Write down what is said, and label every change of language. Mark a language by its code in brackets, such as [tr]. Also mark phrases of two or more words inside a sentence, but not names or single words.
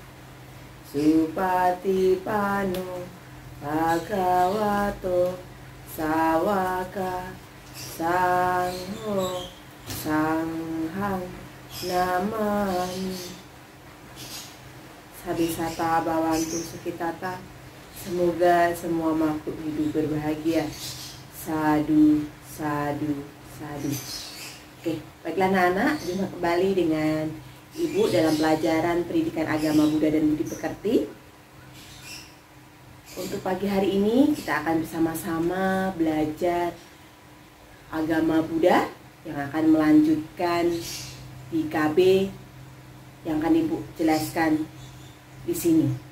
[pi] Supatipano Bhagavato Sawaka Sangho Sanghang Namani Sabisata Bawantu Sukitata. [id] Semoga semua makhluk hidup berbahagia. [pi] Sadu, sadu, sadu. [id] Oke, baiklah anak-anak, jumpa kembali dengan Ibu dalam pelajaran pendidikan agama Buddha dan Budi Pekerti. Untuk pagi hari ini kita akan bersama-sama belajar agama Buddha yang akan melanjutkan di KB yang akan Ibu jelaskan di sini.